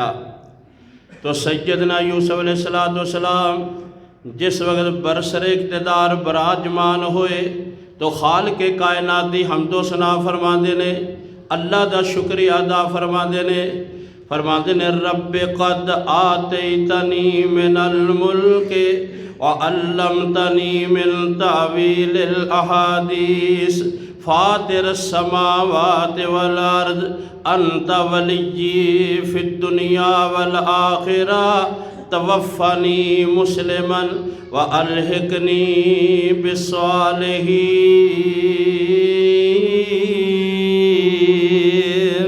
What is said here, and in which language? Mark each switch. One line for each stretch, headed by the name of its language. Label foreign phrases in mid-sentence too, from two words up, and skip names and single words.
Punjabi: تو سیدنا یوسف علیہ السلام جس وقت برسرِ اقتدار براجمان ہوئے تو خالقِ کائنات دی حمد و ثنا فرماندے نے، اللہ دا شکریہ ادا فرماندے نے
Arabic: رب قد آتيتني من الملك وعلمتني من تأويل الأحاديث فاطر السماوات والأرض أنت وليي في الدنيا والآخرة توفني مسلما وألحقني بالصالحين.